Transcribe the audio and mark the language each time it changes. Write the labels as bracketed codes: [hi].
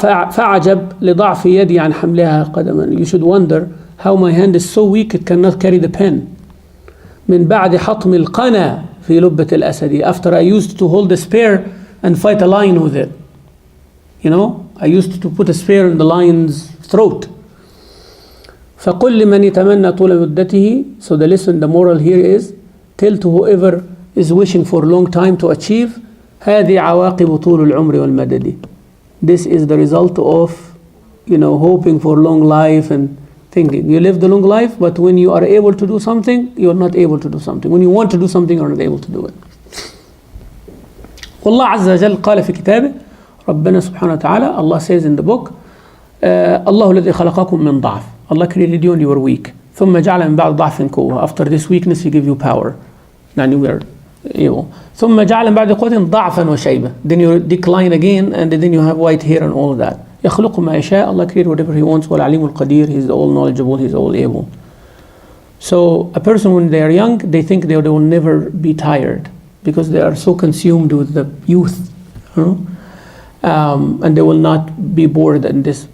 [ar] فعجب لضعف يدي عن حملها قدما. [en] You should wonder how my hand is so weak it cannot carry the pen. [ar] من بعد حطم القنا في لبة الأسد, [en] after I used to hold a spear and fight a lion with it. You know, I used to put a spear in the lion's throat. [ar] فقل لمن يتمنى طول مدته. [en] So the lesson, the moral here is, tell to whoever is wishing for a long time to achieve, [ar] هذه عواقب طول العمر والمدد. [en] This is the result of, hoping for long life and thinking. You live the long life, but when you are able to do something, you are not able to do something. When you want to do something, you are not able to do it. [ar] والله عز وجل قال في كتابه, ربنا سبحانه وتعالى, [en] Allah says in the book, [ar] الله الذي خلقكم من ضعف. [en] Allah created you and you were weak. [ar] ثم جعل من بعد ضعف قوة. [en] After this weakness, He give you power. يعني we are evil. [ar] ثم جعل من بعد قوة ضعفا وشيبة. [en] Then you decline again, and then you have white hair and all of that. [ar] يخلق ما يشاء. [en] Allah created whatever He wants. [ar] والعليم القدير. [en] He's all knowledgeable. He's all able. So a person, when they are young, they think they will never be tired because they are so consumed with the youth, and they will not be bored in this.